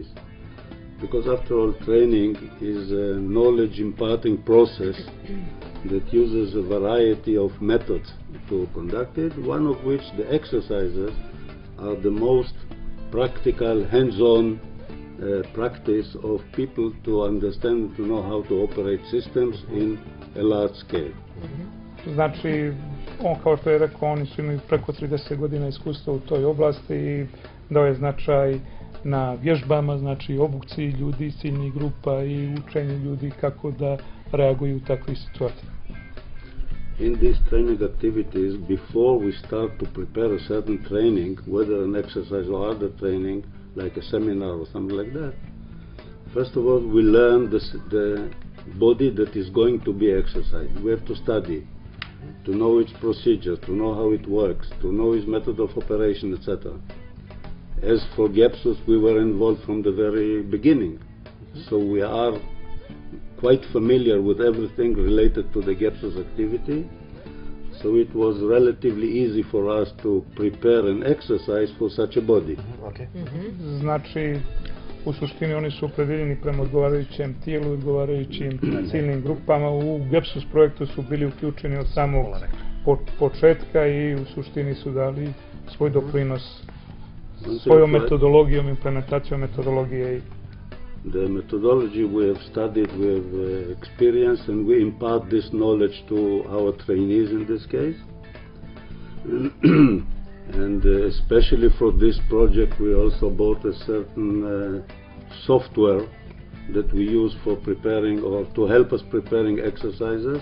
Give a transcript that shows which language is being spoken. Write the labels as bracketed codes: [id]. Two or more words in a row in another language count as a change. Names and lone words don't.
[en] Because after all, training is a knowledge imparting process that uses a variety of methods to conduct it, one of which the exercises are the most practical, hands-on practice of people to understand, to know how to operate systems in a large scale. [bs] Znači, on kao što je rekao, oni su imali preko 30 godina iskustva u toj oblasti i dao je značaj na vježbama, znači obuci ljudi, ciljnih grupa i učenju ljudi kako da reaguju u takvih situacija. [en] In these training activities, before we start to prepare a certain training, whether an exercise or other training, like a seminar or something like that, first of all we learn the body that is going to be exercised. We have to study, to know its procedures, to know how it works, to know its method of operation, etc. As for GEPSUS, we were involved from the very beginning, so we are quite familiar with everything related to the GEPSUS activity. So it was relatively easy for us to prepare an exercise for such a body. Okay. [bs] Znači, u suštini oni su opredeljeni prema odgovarajućem tijelu, odgovarajućim ciljnim grupama. U GEPSUS projektu su bili uključeni od samog početka i u suštini su dali svoj doprinos svojom metodologijom, implementacijom metodologije. [en] The methodology we have studied, we have experienced, and we impart this knowledge to our trainees in this case. And especially for this project, we also bought a certain software that we use for preparing or to help us preparing exercises.